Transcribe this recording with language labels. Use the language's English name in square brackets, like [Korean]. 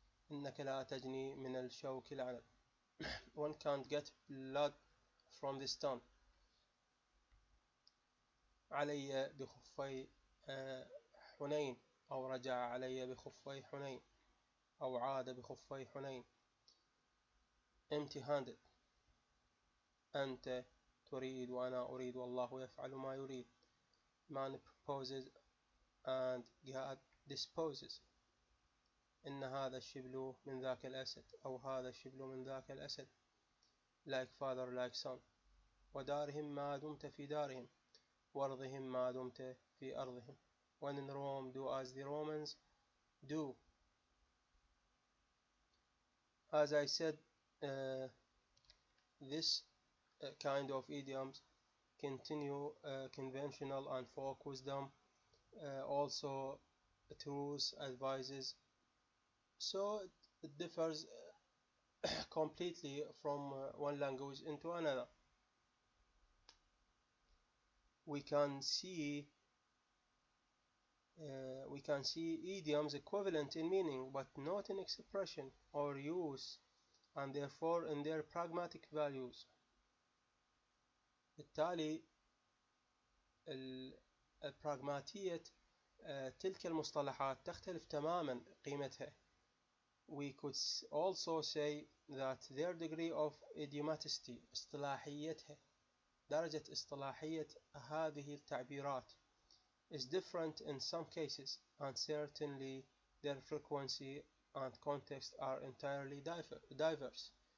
[Arabic] إنك لا تجني من الشوك العنب. [English] One can't get blood from the stone. [Arabic] علي بخفي حنين، أو رجع علي بخفي حنين، أو عاد بخفي حنين. [English] empty-handed. [Arabic] أنت تريد وأنا أريد والله يفعل ما يريد. [English] Man proposes and God disposes. [Arabic] إن هذا الشبل من ذاك الأسد، أو هذا الشبل من ذاك الأسد. [English] like father like son. [Arabic] ودارهم ما دمت في دارهم، وأرضهم ما دمت في أرضهم. [English] When in Rome, do as the Romans do. As I said, this kind of idioms continue conventional and folk wisdom, also truths, advices. So it differs completely from one language into another. We can see idioms equivalent in meaning but not in expression or use, and therefore in their pragmatic values. [Arabic] بالتالي البراغماتية تلك المصطلحات تختلف تماما قيمتها. [English] We could also say that their degree of idiomaticity [Arabic] اصطلاحيتها درجة اصطلاحية هذه التعبيرات [English] is different in some cases, and certainly their frequency and context are entirely diverse.